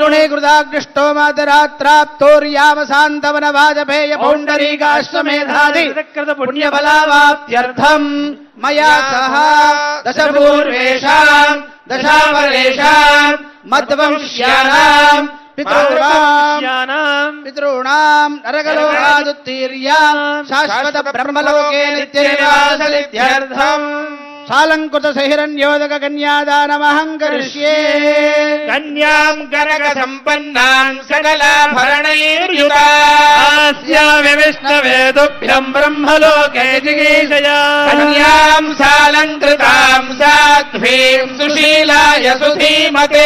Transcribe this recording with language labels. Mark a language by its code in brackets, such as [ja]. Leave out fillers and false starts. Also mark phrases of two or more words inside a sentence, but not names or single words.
[sa] त्रिगुणीकृताग्निष्टोमातरात्राप्तोर्यावसान्तवनवाजपेय पौण्डरीकाश्वमेधादि पुण्यफलावाप्त्यर्थम् मया सह दशपूर्वेषां दशापरेषां मद्वंश्यानां पितॄणां नरकलोकादुत्तीर्य शाश्वत ब्रह्मलोके नित्यनिवाससिद्ध्यर्थम् సాలంకృత సహిరణ్యోదక కన్యాదానమహం కరిష్యే కన్యాం గరగ సంపన్నాం సకలాభరణైర్యుతాస్యామి విష్ణవే తుభ్యం బ్రహ్మలోకే జిగీషయా కన్యాం సాలంకృతాం సాధ్వీం సుశీలాయ సుధీమతే